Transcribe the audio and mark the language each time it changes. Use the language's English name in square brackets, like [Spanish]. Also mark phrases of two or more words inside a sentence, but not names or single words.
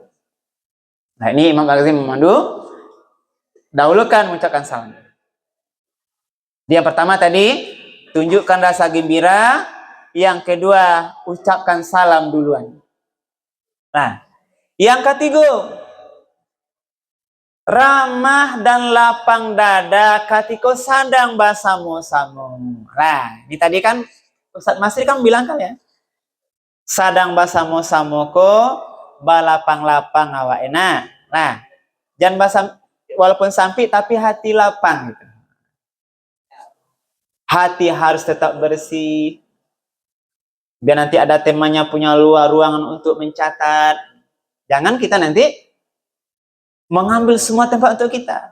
[Indonesian] Nah, ini Imam Al-Ghazali memandu, dahulukan mengucapkan salam. Yang pertama tadi, tunjukkan rasa gembira. Yang kedua, ucapkan salam duluan. Nah, yang ketiga, ramah dan lapang dada [Minangkabau] katiko sadang basamo-samo. [Indonesian] Nah, ini tadi kan Ustadz Masri kan bilang kan ya, [Minangkabau] sadang basamo-samo ko balapang-lapang awak enak. [Indonesian] Nah, jangan basam walaupun sampai tapi hati lapang gitu. Hati harus tetap bersih. Biar nanti ada temannya punya ruangan untuk mencatat. Jangan kita nanti mengambil semua tempat untuk kita.